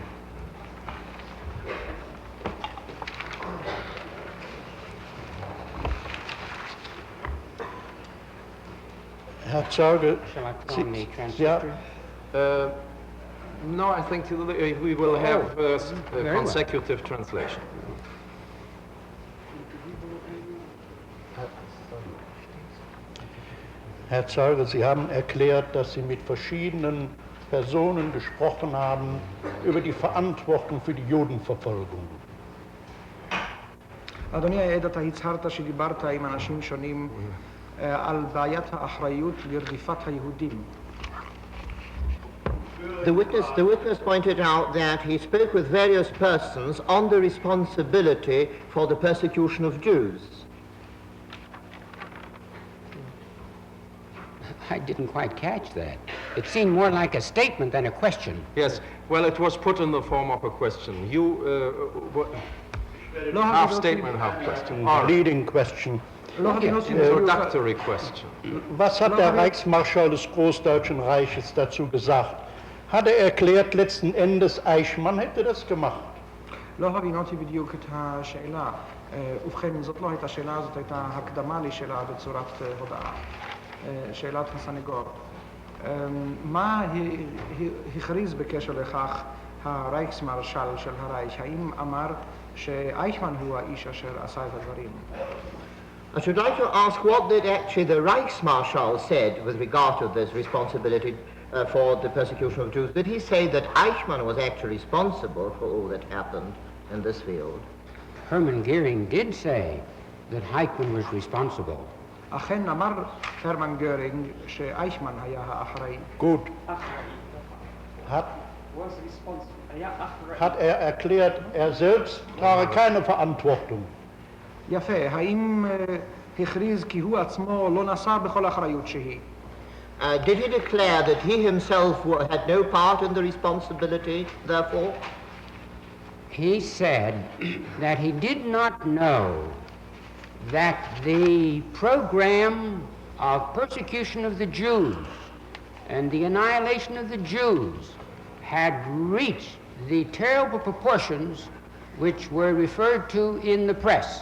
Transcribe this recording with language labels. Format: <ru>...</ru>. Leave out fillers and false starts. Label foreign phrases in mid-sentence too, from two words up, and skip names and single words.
<de>Herr Zeuge,</de> <en>Shall I put on the ja, transcriptor? No, I think we will have a consecutive translation.</en> <de>Herr Zeuge, Sie haben erklärt, dass Sie mit verschiedenen Personen gesprochen haben über die Verantwortung für die Judenverfolgung.</de> <he>אדוני העד, אתה הצהרת שדיברת עם אנשים שונים על בעיית האחריות לרדיפת היהודים.</he> <en>The witness pointed out that he spoke with various persons on the responsibility for the persecution of Jews. I didn't quite catch that. It seemed more like a statement than a question. Yes, well, it was put in the form of a question. Half statement, half question. Leading question. Introductory question.</en> <de>Was hat der Reichsmarschall des Großdeutschen Reiches dazu gesagt? Hat er erklärt, letzten Endes Eichmann hätte das gemacht?</de> <he>לא הבינותי בדיוק את השאלה. ובכן, זאת לא הייתה שאלה, זאת הייתה הקדמה לשאלה בצורת הודעה. שאלת הסנגור. מה הכריז בקשר לכך הרייכסמרשל של הרייך? האם אמר שאייכמן הוא האיש אשר עשה את הדברים?</he> <en>I should like to ask what did actually the Reichsmarschall said with regard to this responsibility for the persecution of Jews. Did he say that Eichmann was actually responsible for all that happened in this field? Hermann Goering did say that Eichmann was responsible.</en> <he>אכן אמר הרמן גרינג שאייכמן היה האחראי.</he> <de>Gut. Hat er erklärt, er selbst trage keine Verantwortung?</de> <he>יפה, האם הכריז כי הוא עצמו לא נשא בכל אחריות שהיא?</he> <en>Did he declare that he himself had no part in the responsibility, therefore? He said that he did not know that the program of persecution of the Jews and the annihilation of the Jews had reached the terrible proportions which were referred to in the press.</en>